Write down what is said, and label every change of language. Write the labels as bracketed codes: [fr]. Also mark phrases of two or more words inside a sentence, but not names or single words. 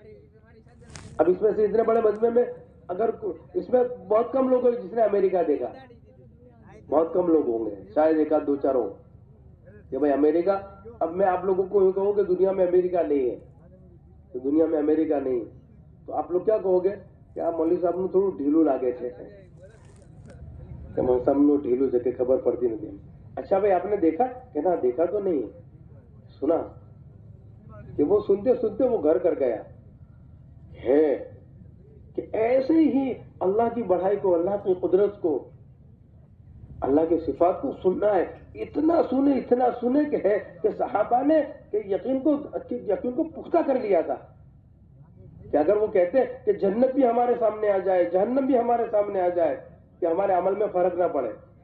[ur] اب اس میں سے اتنے بڑے مجمع میں اگر اس میں بہت کم لوگ ہیں جس نے امریکہ دیکھا, بہت کم لوگ ہوں گے, شاید 1 آدھ 2 4 ہوں کہ بھائی امریکہ. اب میں آپ لوگوں کو کہوں کہ دنیا میں امریکہ نہیں ہے, تو دنیا میں امریکہ نہیں ہے, تو آپ لوگ کیا کہو گے, کہ آپ مولوی صاحب نے [gu] تھوڑું ઢીલું લાગે છે, કે મને સામનું ઢીલું છે કે ખબર પડતી નથી. [ur] اچھا بھائی آپ نے دیکھا؟ کہنا دیکھا تو نہیں، سنا کہ وہ سنتے سنتے وہ گھر کر گیا ہے کہ ایسے ہی اللہ کی بڑائی کو، اللہ کی قدرت کو، اللہ کی صفات کو سننا ہے. اتنا سنے کہ ہے کہ صحابہ نے کہ یقین کو پختہ کر لیا تھا کہ اگر وہ کہتے کہ جنت بھی ہمارے سامنے آ جائے، جہنم بھی ہمارے سامنے آ جائے، کہ ہمارے عمل میں فرق نہ پڑے.